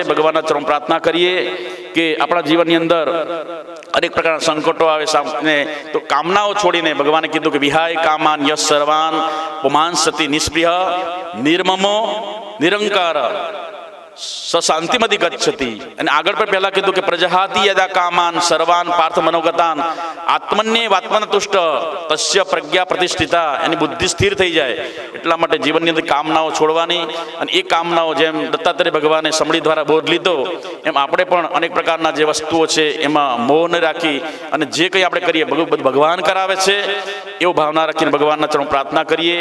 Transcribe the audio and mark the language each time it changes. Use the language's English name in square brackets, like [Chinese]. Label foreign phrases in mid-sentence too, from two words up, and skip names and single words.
[Gujarati] ભગવાનના ચરણ પ્રાર્થના કરીએ કે આપણા જીવનની અંદર અનેક પ્રકારના સંકટો આવે સામે તો કામનાઓ છોડીને ભગવાને કીધું કે [Sanskrit] વિહાય કામાન યશ સર્વાન પુમાન સતી નિષ્પ્રિય નિર્મમો નિરંકાર શાંતિમતિ ગચ્છતિ. [Gujarati] અને આગળ પણ પહેલા કીધું કે [Sanskrit] પ્રજહાતિ યદા કામાન સર્વાન પાર્થ મનોગતાન આત્મન્યે વાત્મનતુષ્ટ તસ્ય પ્રજ્ઞા પ્રતિષ્ઠિતા. [Gujarati] એની બુદ્ધિ સ્થિર થઈ જાય એટલા માટે જીવનની અંદર કામનાઓ છોડવાની. અને એ કામનાઓ જેમ દત્તાત્રેય ભગવાને સમળી દ્વારા બોધ લીધો એમ આપણે પણ અનેક પ્રકારના જે વસ્તુઓ છે એમાં મોહ ન રાખી અને જે કંઈ આપણે કરીએ ભગવાન કરાવે છે એવો ભાવના રાખીને ભગવાનના ચરણ પ્રાર્થના કરીએ.